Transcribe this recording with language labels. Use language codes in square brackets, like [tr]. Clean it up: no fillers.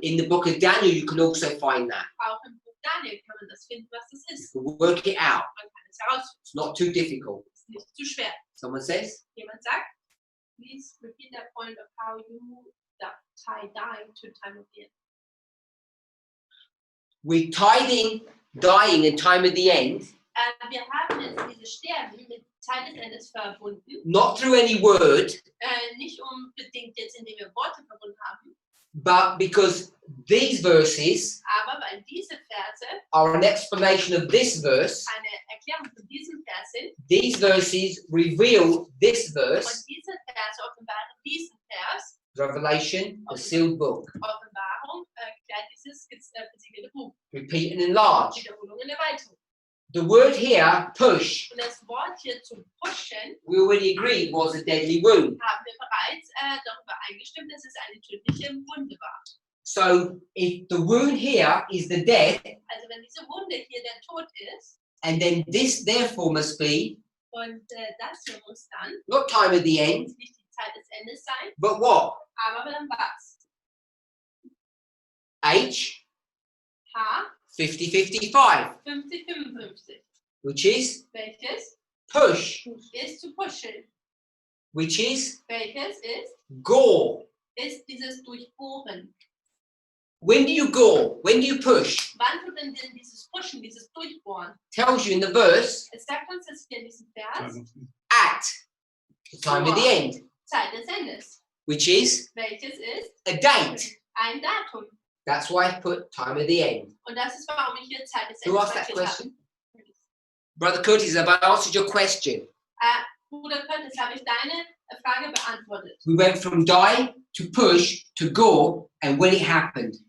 [en] in the book of Daniel you can also find that. [de] auch im Buch Daniel kann man das finden, was das [en] You [de] ist. [en] can work it out. [de] Man kann es herausfinden. [en] It's not too difficult. [de] Es ist nicht zu schwer. [en] Someone says? [de] Jemand sagt, [en] please repeat the point of how you tie dying to time of the end. We tied in dying and time of the end, [de] Wir haben jetzt diese Sterben mit Zeit des Endes verbunden, [en] not through any word, [de] nicht unbedingt jetzt, indem wir Worte verbunden haben, [en] but because these verses [de] aber weil diese Verse [en] are an explanation of this verse. [de] eine Erklärung von diesem Vers sind [en] These verses reveal this [de] und [en] verse, [de] diese Verse offenbaren diesen Vers, [en] Revelation, the sealed book. [de] Offenbarung erklärt dieses versiegelte Buch, [en] Repeat and enlarge. [de] Wiederholung und Erweiterung. [en] The word here, push, [de] Und das Wort hier zu pushen, [en] we already agreed was a deadly wound. [de] haben wir bereits darüber eingestimmt, dass es eine tödliche Wunde war. [en] So if the wound here is the death, [de] Also wenn diese Wunde hier der Tod ist, [en] and then this therefore must be [de] und das hier muss dann [en] not time of the end, [de] nicht die Zeit des Endes sein, [en] but what? [de] aber dann was? [en] H, [de] H, [en] 50-55, [de] 50-55. [en] which is [de] Welches [en] push, [de] ist zu pushen? [en] which is [de] Welches ist [en] gore. [de] dieses Durchbohren? [en] When do you gore? When do you push? [de] Wann tut denn dieses Pushen, dieses Durchbohren? [en] Tells you in the verse, [de] Es sagt uns das hier in diesem Vers, [en] at the time of the end, [de] Zeit des Endes. [en] which is [de] Welches ist [en] a date. [de] ein Datum. [en] That's why I put time of the end. [de] Und das ist, warum ich hier Zeit des [en] Who [de] Endes [en] asked that [de] markiert habe. [en] question? Brother Curtis, have I answered your question? [de] Bruder Curtis, habe ich deine Frage beantwortet. [en] We went from die to push to gore, and when it happened.